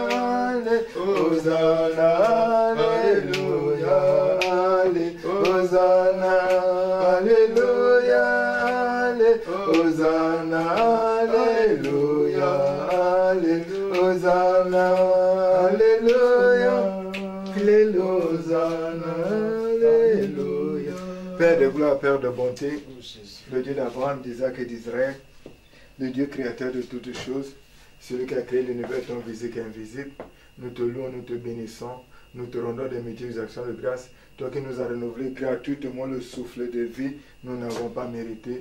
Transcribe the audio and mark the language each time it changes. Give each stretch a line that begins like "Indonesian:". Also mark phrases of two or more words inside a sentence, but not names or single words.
French: Hosanna. Alléluia. Hosanna. Alléluia. Hosanna. Alléluia. Hosanna. Alléluia. Hosanna. Alléluia. Père de gloire, Père de bonté, le Dieu d'Abraham, d'Isaac et d'Israël, le Dieu créateur de toutes choses, celui qui a créé l'univers tant visible qu'invisible, nous te louons, nous te bénissons, nous te rendons des multiples actions de grâce. Toi qui nous as renouvelé gratuitement le souffle de vie, nous n'avons pas mérité.